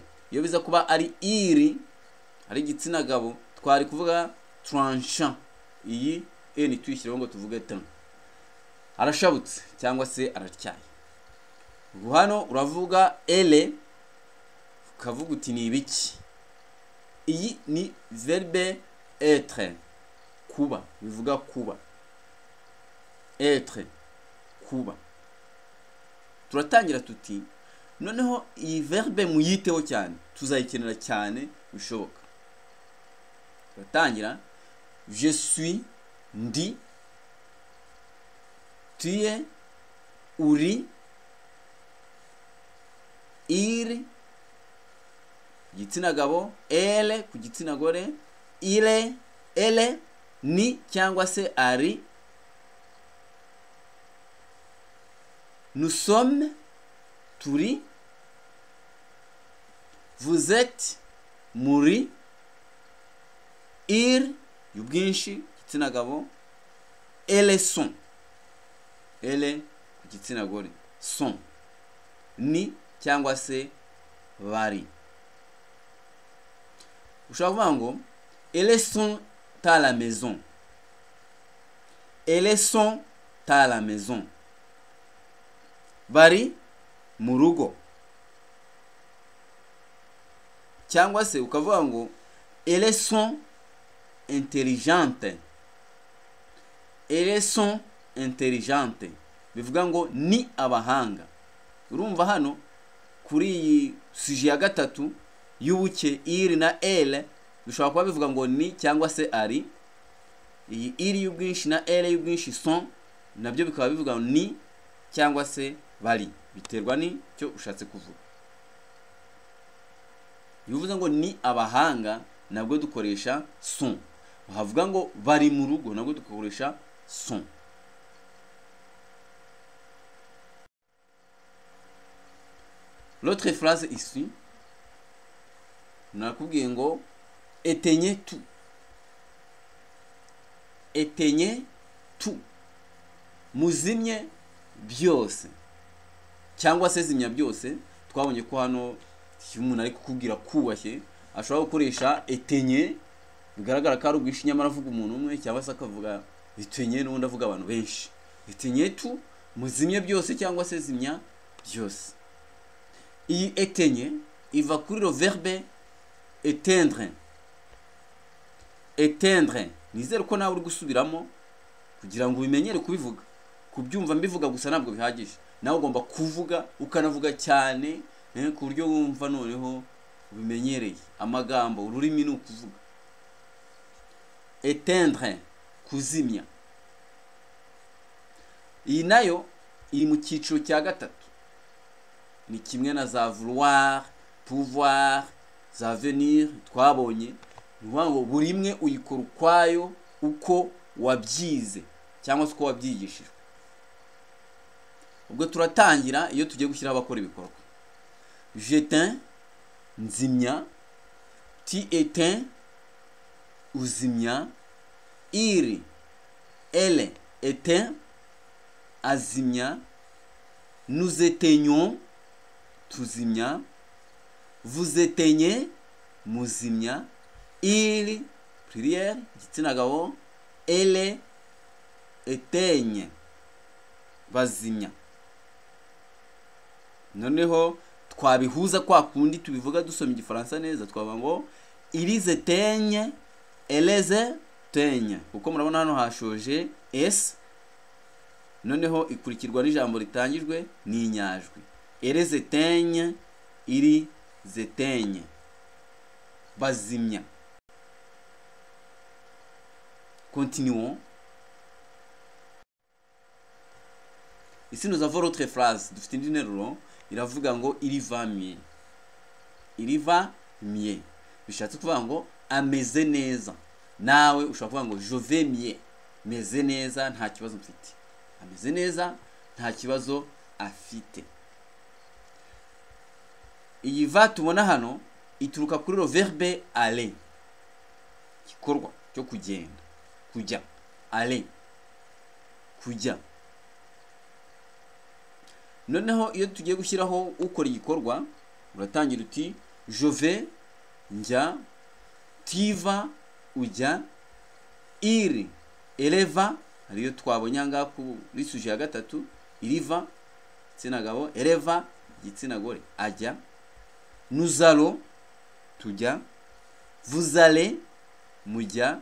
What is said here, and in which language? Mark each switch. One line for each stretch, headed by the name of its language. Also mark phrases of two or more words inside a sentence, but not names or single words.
Kinyarwanda: Iyo biza kuba ari iri, ari igitsina gabo, twari kuvuga tranchant. Iyi ni tuyishyireho ngo tuvuge tan. Arashabutse cyangwa se aratyaye. Hano uravuga elle, ukavuga uti ni ibiki. Iyi ni
French: verbe être,
Kinyarwanda: kuba, bivuga kuba. Être, kuba. Turatangira tuti noneho iyi verbe muyiteho cyane, tuzayikenera cyane bishoboka. Turatangira
French: je suis,
Kinyarwanda: ndi,
French: tu es,
Kinyarwanda: uri, il, igitsina gabo, elle ku gitsina gore,
French: il est, elle,
Kinyarwanda: ni cyangwa se ari.
French: Nous sommes, turi. Vous êtes,
Kinyarwanda: muri. Il, y'ubwinshi, igitsina gabo.
French: Elles sont, elle
Kinyarwanda: ku gitsina gore,
French: sont.
Kinyarwanda: Ni cyangwa se bari. Ushobora kuvuga ngo
French: elles sont à la maison. Elles sont à la maison.
Kinyarwanda: Bari mu rugo. Cyangwa se ukavuga ngo
French: elles sont intelligentes. Elles sont intelligentes.
Kinyarwanda: Bivuga ngo ni abahanga. Urumva hano kuri iyi sujet ya gatatu y'ubuke iri na elle bishobora kuba bivuga ngo ni cyangwa se ari. Iyi iri y'ubwinshi na elle y'ubwinshi sont nabyo bikaba bivuga ngo ni cyangwa se bari, biterwa ni cyo ushatse kuvuga. Bivuze ngo ni abahanga nabwo dukoresha sont. Bavuga ngo bari mu rugo nabwo dukoresha sont.
French: L'autre phrase ici,
Kinyarwanda: nakubwiye ngo
French: éteignez tout. Éteignez tout.
Kinyarwanda: Muzimye byose. Cyangwa se zimya byose. Twabonye ko hano umuntu ari kukubwira kubashye ashobora gukoresha éteignez, bigaragara ko ari ubwishi nyamara avuga umuntu umwe cyangwa se akavuga éteignez n'undi avuga abantu benshi.
French: Éteignez tout,
Kinyarwanda: muzimye byose cyangwa se zimya byose. Iyi éteignez iva kuri
French: le verbe éteindre. Éteindre,
Kinyarwanda: nizere ko nawe uri gusubiramo kugira ngo ubimenyere kubivuga. Kubyumva mbivuga gusa ntabwo bihagije. Nawe ugomba kuvuga ukanavuga cyane ku buryo wumva noneho ubimenyereye amagambo, ururimi ni ukuvuga. Éteindre, kuzimya. Iyi nayo iri mu cyiciro cya gatatu. Ni kimwe na za
French: vouloir, pouvoir,
Kinyarwanda: za venir twabonye. Ngo buri imwe uyikora ukwayo uko wabyize cyangwa se uko wabyigishijwe. ubwo turatangira iyo tugiye gushyiraho abakora ibikorwa.
French: J'éteins, nzimya. Tu éteins, uzimya. Il, elle éteint, azimya. Nous éteignons, tuzimya. Vous éteignez, muzimya. Il, pluriel,
Kinyarwanda: igitsina gabo.
French: Elle éteigne, bazimya.
Kinyarwanda: Noneho twabihuza kwa kundi tubivuga dusoma igifaransa neza, twavuga ngo
French: ils éteignent, elles éteignent.
Kinyarwanda: Uko murabona hano hashoje s, noneho ikurikirwa n'ijambo ritangijwe n'inyajwi.
French: Elles éteignent, ils éteignent, bazimya. Continuons. Ici nous avons l'autre phrase.
Kinyarwanda: Dufite indi nteruro iravuga ngo
French: il va mieux. Il va mieux.
Kinyarwanda: Bishatse kuvuga ngo ameze neza. Nawe ushobora kuvuga ngo
French: je vais mieux.
Kinyarwanda: Meze neza nta kibazo mfite. Ameze neza nta kibazo afite. Iyi va tubona hano ituruka kuri
French: le verbe aller.
Kinyarwanda: Gikorwa cyo kugenda. Kujya. Aller. Kujya. Noneho iyo tugiye gushyiraho ukora igikorwa uratangira uti
French: je vais,
Kinyarwanda: njya.
French: Tu vas, ujya. Il, elle va,
Kinyarwanda: ariyo twabonye ngaha kuri suje ya gatatu.
French: Il va,
Kinyarwanda: igitsina gabo.
French: Elle va,
Kinyarwanda: igitsina gore, ajya.
French: Nous allons, tujya. Vous allez, mujya.